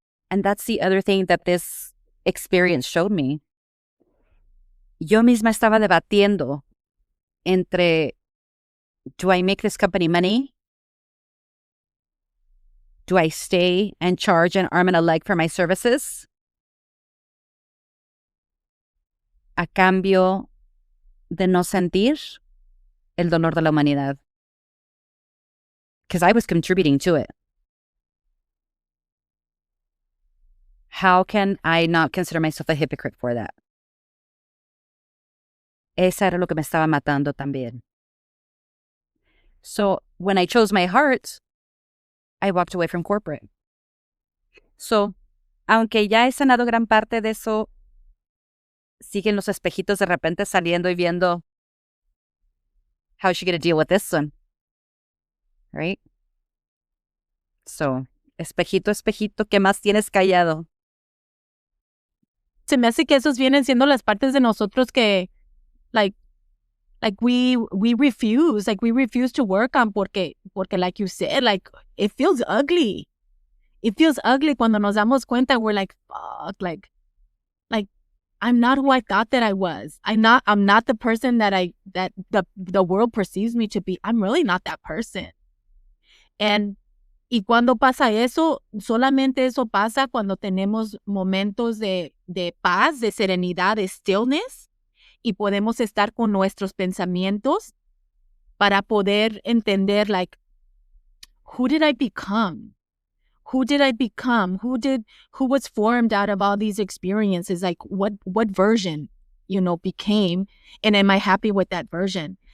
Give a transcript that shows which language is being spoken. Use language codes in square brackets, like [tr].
[en] And that's the other thing that this experience showed me. [es] Yo misma estaba debatiendo entre, [en] do I make this company money? Do I stay and charge an arm and a leg for my services? [es] A cambio de no sentir el dolor de la humanidad. [en] Because I was contributing to it. How can I not consider myself a hypocrite for that? [es] Esa era lo que me estaba matando también. [en] So when I chose my heart, I walked away from corporate. [es] So, aunque ya he sanado gran parte de eso, siguen los espejitos de repente saliendo y viendo, [en] how's she going to deal with this one? Right? [es] So, espejito, espejito, ¿qué más tienes callado? Se me hace que esos vienen siendo las partes de nosotros que, [en] like we refuse to work on [es] porque [en] like you said, like it feels ugly. It feels ugly [es] cuando nos damos cuenta. [en] We're like, fuck, like I'm not who I thought that I was. I'm not the person that the world perceives me to be. I'm really not that person. [es] Y cuando pasa eso, solamente eso pasa cuando tenemos momentos de paz, de serenidad, de stillness, y podemos estar con nuestros pensamientos para poder entender, [en] like, who did I become? Who did I become? Who was formed out of all these experiences? Like, what version, became, and am I happy with that version?